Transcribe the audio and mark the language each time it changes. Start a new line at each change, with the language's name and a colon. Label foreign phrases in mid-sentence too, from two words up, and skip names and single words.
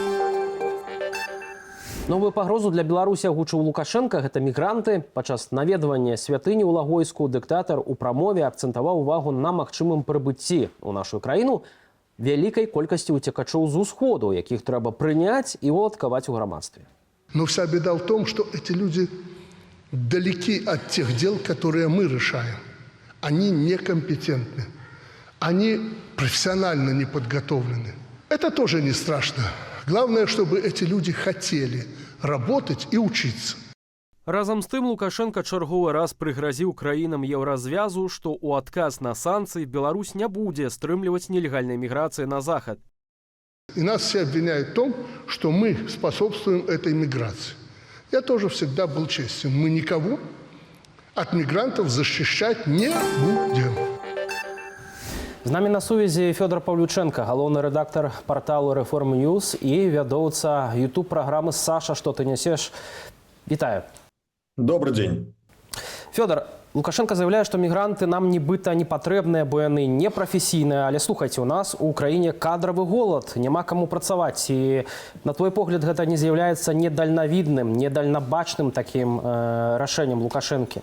Belarusian: Новую пагрозу для Беларусі агучыў Лукашенка, гэта мігранты. Падчас наведвання святыні ў Лагойску дыктатар у прамове акцэнтаваў увагу на магчымым прыбыцці ў нашу краіну вялікай колькасці уцекачоў з усходу, якіх трэба прыняць і уладкаваць у грамадстве.
Russian: Но вся беда в том, что эти люди далеки от тех дел, которые мы решаем. Они некомпетентны. Они профессионально не подготовлены. Это тоже не страшно. Главное, чтобы эти люди хотели работать и учиться.
Belarusian: Разам з тым Лукашенко чарговы раз прыгразіў краінам еўразвязу, што ў адказ на санкцыі Беларусь не будзе стрымліваць нелегальнай міграцыі на захад.
Russian: И нас все обвиняют в том, что мы способствуем этой миграции. Я тоже всегда был честен. Мы никого от мигрантов защищать не будем.
Belarusian: З намі на сувязі Фёдор Павлюченко, галоўны рэдактар парталу Reform News і вядоўца YouTube-праграмы «Саша, что ты несешь». Вітаю.
Russian: Добрый день.
Belarusian: Фёдор, Лукашенко заявляе, што мігранты нам нібыта не патрэбныя, бо яны непрафесійныя, але слухайце, у нас у краіне кадравы голад, няма каму працаваць. І на твой погляд гэта не з'яўляецца недальнавідным, недальнабачным такім рашэннем Лукашэнкі?